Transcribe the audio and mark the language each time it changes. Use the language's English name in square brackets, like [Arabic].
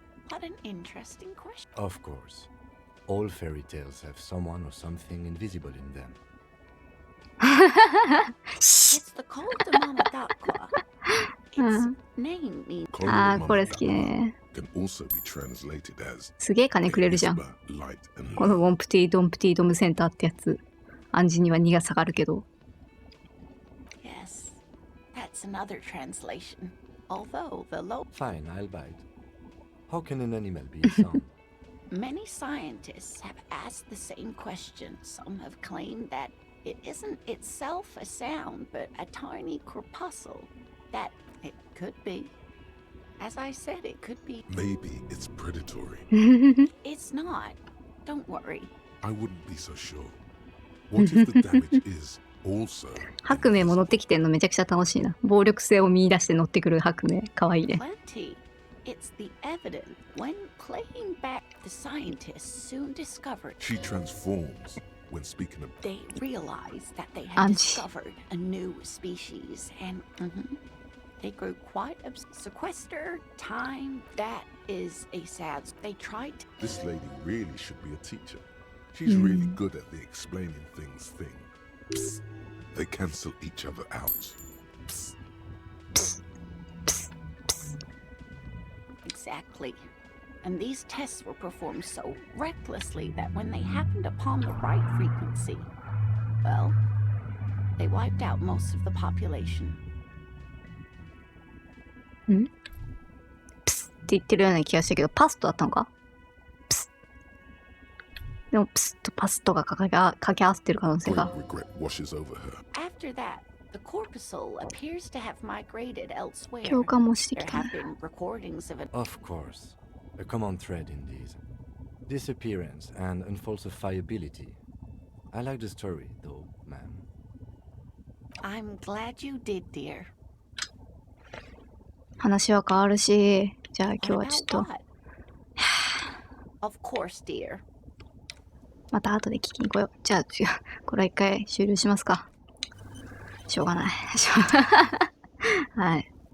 [English] What an interesting question. Of course. All fairy tales have someone or something invisible in them. It's the cult of Mama Dakwa. Its name means... [Japanese] あー、これ好きね。 [English] Can also be translated as [Japanese] すげえ金くれるじゃん。このウォンプティドンプティドムセンターってやつ。暗示には2が下がるけど。 [English] Yes, that's another translation. Although the low... Fine, I'll bite. How can an animal be a sound? Many scientists have asked the same question. Some have claimed that it isn't itself a sound, but a tiny corpuscle. That it could be. As I said, it could be. Maybe it's predatory. It's not. Don't worry. I wouldn't be so sure. What if the damage is also... [Japanese] 白明も乗ってきてんのめちゃくちゃ楽しいな。暴力性を見出して乗ってくる白明。かわいいね。 [English] Plenty. It's the evidence. When playing back, the scientists soon discovered... She transforms when speaking of... They realized that they had discovered a new species and... They grew quite sequester time. That is a sad... They tried to... This lady really should be a teacher. She's really good at the explaining things thing. Psst. They cancel each other out. Psst. Exactly. And these tests were performed so recklessly that when they happened upon the right frequency, well, they wiped out most of the population. ん？ [Japanese] プスって言ってるような気がしたけど、パストだったのか？プス。でもプスとパストが掛け合わせてる可能性が。 [English] After that, the corpuscle appears to have migrated elsewhere. [Japanese] 共感もしてき [English] There [Japanese] た [English] have [Japanese] ね。 [English] been recordings of it. Of course. A common thread in these. Disappearance and unfalsifiability. I like the story, though, ma'am. I'm glad you did, dear. [Japanese] 話は変わるし、じゃあ今日はちょっと [English] Of course, dear. [Japanese] また後で聞きに来よう。じゃあこれは一回終了しますか。しょうがない。はい。